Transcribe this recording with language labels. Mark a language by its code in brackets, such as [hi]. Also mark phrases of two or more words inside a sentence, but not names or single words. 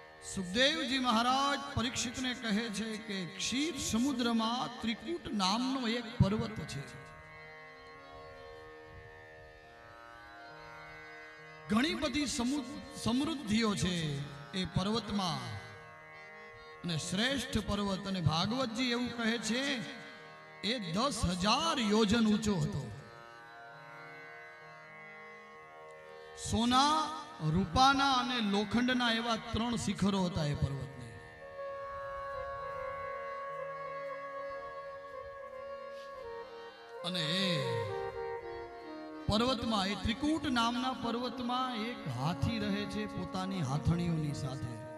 [gu] સુખદેવ જી મહારાજ પરીક્ષિત ને કહે છે કિ ક્ષીર સમુદ્ર મેં ત્રિકૂટ નામનો એક પર્વત છે। ઘણી બધી સમૃદ્ધિઓ છે એ પર્વત મેં અને શ્રેષ્ઠ પર્વત અને ભાગવત જી એવં કહે છે એ 10,000 યોજન ઊંચો હતો। સોના રૂપાના અને લોખંડના એવા 3 શિખરો હતા એ પર્વતને। અને પર્વતમાં એ ત્રિકૂટ નામના પર્વતમાં એક હાથી રહે છે પોતાની હાથણીઓની સાથે।